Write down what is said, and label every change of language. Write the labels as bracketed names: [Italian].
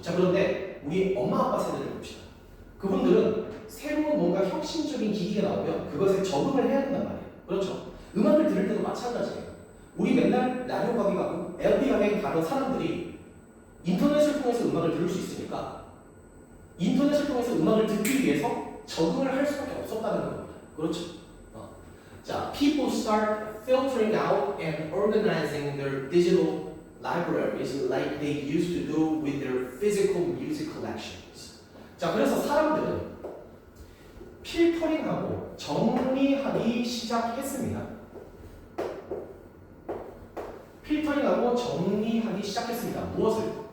[Korean] 자, 그런데 우리 엄마 아빠 세대를 봅시다. 그분들은 새로운 뭔가 혁신적인 기기가 나오면 그것에 적응을 해야 된단 말이에요. 그렇죠. 음악을 들을 때도 마찬가지예요. 우리 맨날 라디오 가게 가고 LP 가게 가던 사람들이 인터넷을 통해서 음악을 들을 수 있으니까 인터넷을 통해서 음악을 듣기 위해서 적응을 할 수밖에 없었다는 겁니다. 그렇죠. [English] 자, people start filtering out and organizing their digital libraries like they used to do with their physical music collections. [Korean] 자, 그래서 사람들은 필터링하고 정리하기 시작했습니다. 필터링하고 정리하기 시작했습니다. 무엇을?